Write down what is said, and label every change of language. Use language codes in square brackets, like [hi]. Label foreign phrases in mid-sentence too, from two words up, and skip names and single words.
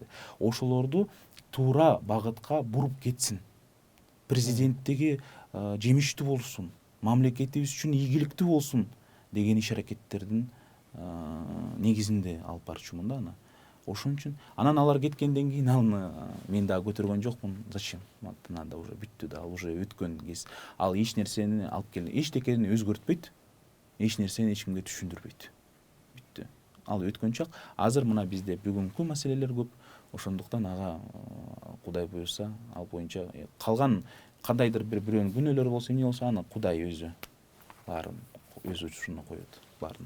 [ky] Ошолорду туура багытка буруп кетсин. Президенттиги жемиштүү болсун, мамлекетибиз үчүн ийгиликтүү болсун деген иш аракеттердин негизинде алып барчумун да аны. Ошон үчүн анан алар кеткенден кийин аны мен дагы көтөргөн жокмун. [ru] Зачем? Надо уже [ky] бүттү да, ал уже өткөн кез. Ал эч нерсени алып келе, эчтекени өзгөртпөйт, эч нерсени эч кимге түшүндүрбөйт. Бүттү. Ал өткөн чак. Азыр мына бизде бүгүнкү маселелер көп. Ошондуктан ага Кудай буйрса, ал боюнча калган кандайдыр бирөөнүн күнөөлөрү болсо, эмне болсо аны Кудай өзү баарын өз учуруна коет баарына.